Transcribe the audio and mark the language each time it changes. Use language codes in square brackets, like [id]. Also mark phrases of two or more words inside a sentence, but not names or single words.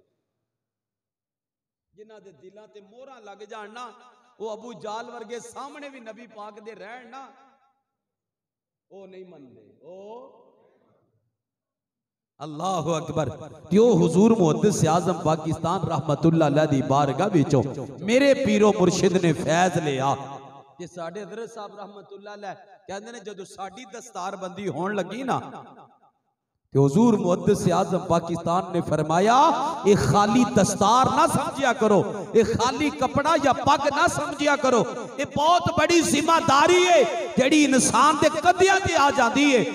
[pa] جنہاں دے دلاں تے مہراں لگ جان نا، وہ ابو جہل ورگے سامنے بھی نبی پاک دے رہن نا، وہ نہیں مندے. [ar] او الله أكبر. [pa] تیو حضور محدث اعظم پاکستان [ar] رحمة الله عليه [pa] دی بارگاہ وچوں میرے پیر و مرشد نے فیض لیا. تے ساڈے حضرت صاحب [ar] رحمة الله عليه [pa] کہندے نے جدوں ساڈی دستاربندی ہون لگی نا، تے حضور محدث اعظم پاکستان نے فرمایا یہ خالی دستار نا سمجھیا کرو، یہ خالی کپڑا یا پگ نا سمجھیا کرو، یہ بہت بڑی ذمہ داری ہے جیہڑی انسان دے کدیاں تے آ جاتی ہے.